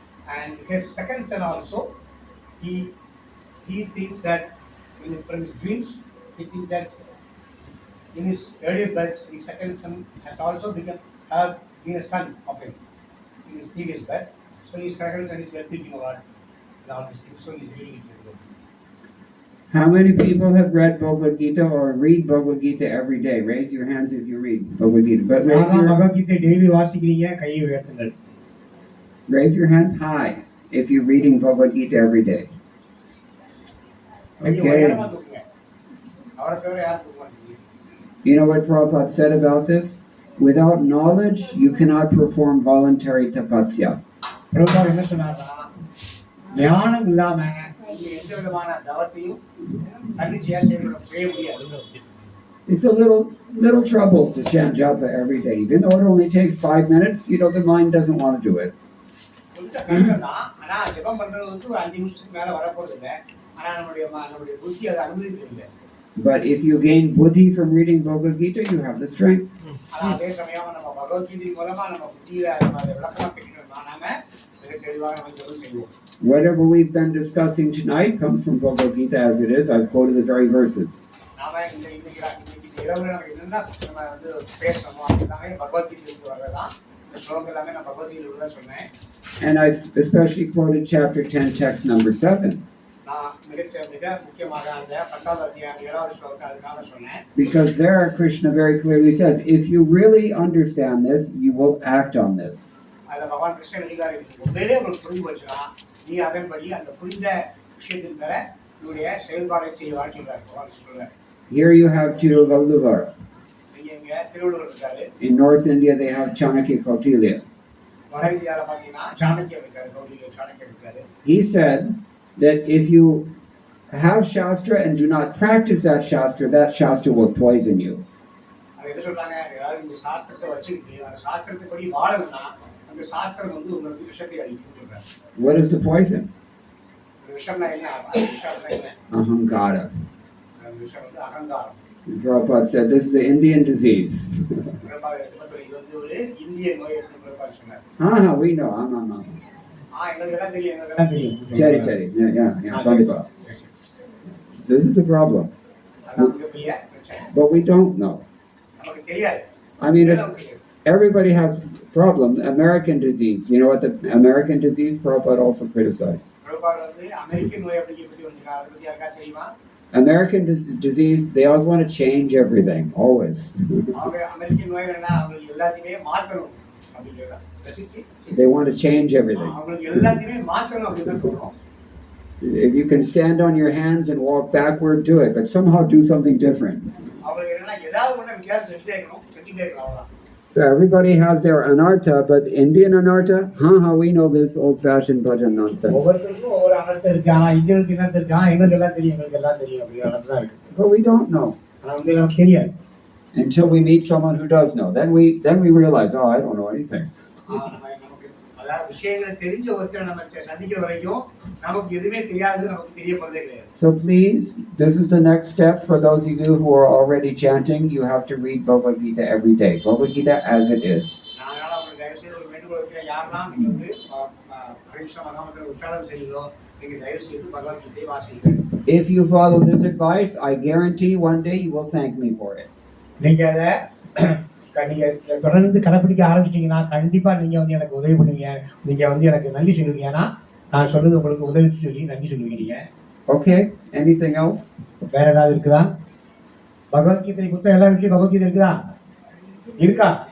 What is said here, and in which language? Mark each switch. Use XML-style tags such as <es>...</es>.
<en>And his second son also, he thinks that from his dreams, he thinks that in his earlier births, his second son has also been a son of him in his previous birth. So his second son is helping him a lot in all these things. So he's reading it very well. How many people have read Bhagavad Gita or read Bhagavad Gita every day? Raise your hands if you read Bhagavad Gita. But</en> <ta>Bhagavad Gita daily வாசிக்கிறீங்க, கையை உயர்த்துங்கள்.</ta> <en>raise your hands high if you're reading Bhagavad Gita every day.</en> <ta>கையை</ta> <en>Okay.</en> <ta>உயரமா தூக்குங்க. அவரை தவிர யாரும் தூக்க மாட்டீங்க.</ta> <en>You know what Prabhupada said about this? Without knowledge, you cannot perform voluntary tapasya.</en> <ta>Prabhupad என்ன சொன்னார்னா, ஞானம் இல்லாம நீங்க எந்த விதமான தவத்தையும் தன்னிச்சையா செய்ய முடியாது.</ta> <en>It's a little trouble to chant japa every day. Even though it only takes 5 minutes, the mind doesn't want to do it.</en> <ta>கொஞ்சம் கஷ்டம் தான். ஆனா ஜெபம் பண்றது வந்து ஒரு 5 நிமிஷத்துக்கு மேல வரப்போறது இல்லை. ஆனா நம்முடைய புத்தி அதை அனுமதிக்கிறது இல்லை.</ta> <en>But if you gain buddhi from reading Bhagavad Gita, you have the strength.</en> <ta>ஆனா அதே சமயம் நம்ம பகவத்கீதை மூலமா நம்ம புத்தியில அதை விளக்கமா பெற்றோம்னா நாம மிக தெளிவாக நம்ம ஜெபம் செய்வோம்.</ta> <en>Whatever we've been discussing tonight comes from Bhagavad Gita as it is. I've quoted the very verses.</en> <ta>நாம இன்னைக்கு இரவு நம்ம என்னென்ன நம்ம வந்து பேசணுமோ அது எல்லாமே பகவத்கீதையிலிருந்து வர்றதுதான். இந்த ஸ்லோகம் எல்லாமே நான் பகவத்கீதையில தான் சொன்னேன்.</ta> <en>And I especially quoted chapter 10, text number 7.</en> <ta>நான் மிக முக்கியமாக அந்த 10வது அத்தியாயம் 7வது ஸ்லோகத்தை அதுக்காக சொன்னேன்.</ta> <en>Because there Krishna very clearly says, if you really understand this, you will act on this.</en> <ta>அதுல பகவான் கிருஷ்ணன் எழுதினார், உண்மையிலே உங்களுக்கு புரிஞ்சு போச்சுன்னா நீ அதன்படி அந்த புரிந்த விஷயத்தின் மேல உன்னுடைய செயல்பாடை செய்வான்னு சொல்றாரு. பகவான் சொல்றாரு.</ta> <en>Here you have Tiruvallur.</en> <ta>நீங்க இங்க திருவள்ளுவர் இருக்காரு.</ta> <en>In North India they have Chanakya Kautilya.</en> <ta>வட இந்தியாவில் பார்த்தீங்கன்னா சாணக்கியர் இருக்காரு, கௌடில்யர் சாணக்கியர் இருக்காரு.</ta> <en>He said that if you have Shastra and do not practice that Shastra will poison you.</en> <ta>அது என்ன சொல்றாங்க, அதாவது இந்த சாஸ்திரத்தை வச்சுக்கிட்டு அந்த சாஸ்திரத்தைப்படி வாழணும்னா அந்த சாஸ்திரம் வந்து உங்களுக்கு விஷத்தை அளிக்கும் சொல்றாரு.</ta> <en>What is the poison?</en> <ta>இந்த விஷம்னா என்ன? அந்த விஷம்னா என்ன?</ta> <en>Ahankara.</en> <ta>அந்த விஷம் வந்து அகங்காரம்.</ta> <en>Prabhupada said this is the Indian disease.</en> <ta>இது வந்து ஒரு இந்திய நோய் என்று பிரபாத் சொன்னார்.</ta> <en>We know.</en> <ta>எங்களுக்கு எல்லாம் தெரியும். Chari.</ta> <en>Yeah.</en> <ta>Kandipa.</ta> <en>This is the problem.</en> <ta>அதான் மிகப்பெரிய பிரச்சனை.</ta> <en>But we don't know.</en> <ta>நமக்கு தெரியாது.</ta> <en>I mean, everybody has problems. American disease. You know what the American disease Prabhupada also criticized?</en> <ta>Prabhat வந்து அமெரிக்கன் நோய் அப்படி எப்படி வந்துருக்கா, அதை பத்தி யாருக்கா தெரியுமா?</ta> <en>American disease, they always want to change everything, always.</en> <ta>அவங்க அமெரிக்கன் நோய் என்ன, அவங்களுக்கு எல்லாத்தையுமே மாற்றணும் அப்படிங்கிறதான்.</ta> <en>They want to change everything.</en> <ta>அவங்களுக்கு எல்லாத்தையுமே மாற்றணும் அப்படின்னு தோணும்.</ta> <en>If you can stand on your hands and walk backward, do it, but somehow do something different.</en> <ta>அவங்களுக்கு என்னன்னா ஏதாவது ஒண்ணு வித்தியாசம் செஞ்சுட்டே இருக்கணும், அவ்வளவுதான்.</ta> <en>So everybody has their anartha, but Indian anartha, we know this old-fashioned bhajan nonsense.</en> <ta>ஒவ்வொருத்தருக்கும் ஒவ்வொரு அனர்த்தம் இருக்கு. ஆனா இந்தியனுக்கு என்ன இருக்கு, எங்களுக்கு எல்லாம் தெரியும் அப்படிங்கிற அனர்த்தம் இருக்கு.</ta> <en>But we don't know.</en> <ta>ஆனா வந்து நமக்கு தெரியாது.</ta> <en>Until we meet someone who does know. Then we realize, I don't know anything.</en> <ta>நமக்கு அதாவது விஷயங்களை தெரிஞ்ச ஒருத்தரை நம்ம சந்திக்கிற வரைக்கும் நமக்கு எதுவுமே தெரியாது, நமக்கு தெரிய போறதே கிடையாது.</ta> <en>So please, this is the next step for those of you who are already chanting. You have to read Bhagavad Gita every day. Bhagavad Gita as it is.</en> <ta>அதனால உங்களுக்கு தயவு செய்து ஒரு வேண்டுகோள் வைக்கிறேன், யாரெல்லாம் நீங்க வந்து ஹரே கிருஷ்ண மகாமந்திர உச்சாரணம் செய்யுங்களோ நீங்க தயவு செய்து பகவத்கீதையை வாசியுங்கள்.</ta> <en>If you follow this advice, I guarantee one day you will thank me for it.</en> <ta>நீங்க அதை நீங்க தொடர்ந்து கடைப்பிடிக்க ஆரம்பிச்சிட்டீங்கன்னா கண்டிப்பா நீங்க வந்து எனக்கு உதவி பண்ணுவீங்க, நீங்க வந்து எனக்கு நன்றி சொல்லுவீங்க. ஏன்னா நான் சொல்றது உங்களுக்கு உதவி சொல்லி நன்றி சொல்லுவீங்க நீங்க.</ta> <en>Okay, anything else?</en> <ta>வேற ஏதாவது இருக்குதா? பகவத்கீதை புத்தகம் எல்லா வீட்லயும் பகவத்கீதை இருக்குதா? இருக்கா?</ta>